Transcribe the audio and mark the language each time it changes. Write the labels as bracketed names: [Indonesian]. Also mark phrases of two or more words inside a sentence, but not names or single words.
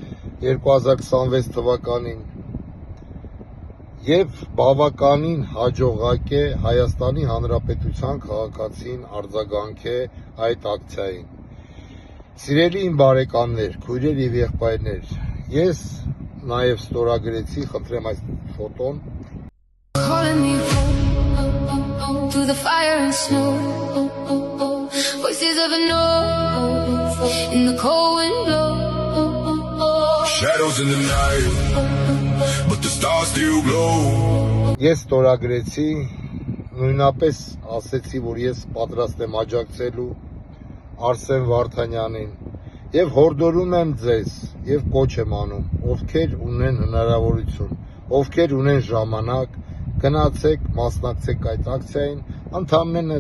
[Armenian] 2026 թվականին, եւ բավականին հաջողակ է Հայաստանի Հանրապետության քաղաքացին արձագանք է այդ ակցիային։ Սիրելի իմ բարեկամներ, քույրեր եւ եղբայրներ, ես նաեւ ստորագրեցի, խնդրեմ այս ֆոտոն, [English] through the fire and snow, voices of a north in the cold wind blow, shadows in the night, but the stars still glow. [Armenian] Ես ստորագրեցի, նույնապես ասեցի, որ ես պատրաստ եմ աջակցելու Արսեն Վարդանյանին եւ հորդորում եմ ձեզ եւ կոչ եմ անում, ովքեր ունեն հնարավորություն, ովքեր ունեն ժամանակ, գնացեք, մասնակցեք այդ ակցիային, ընդամենը